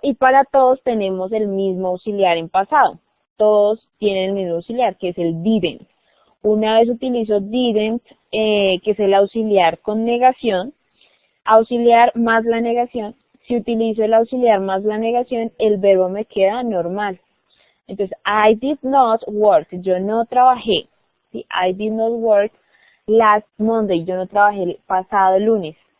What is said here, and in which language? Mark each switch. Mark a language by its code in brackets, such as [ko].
[es] Y para todos tenemos el mismo auxiliar en pasado. Todos tienen el mismo auxiliar, que es el didn't. Una vez utilizo didn't, que es el auxiliar con negación, auxiliar más la negación. Si utilizo el auxiliar más la negación, el verbo me queda normal. Entonces, [en] I did not work. [es] Yo no trabajé. ¿Sí? [en] I did not work last Monday. [es] Yo no trabajé el pasado lunes.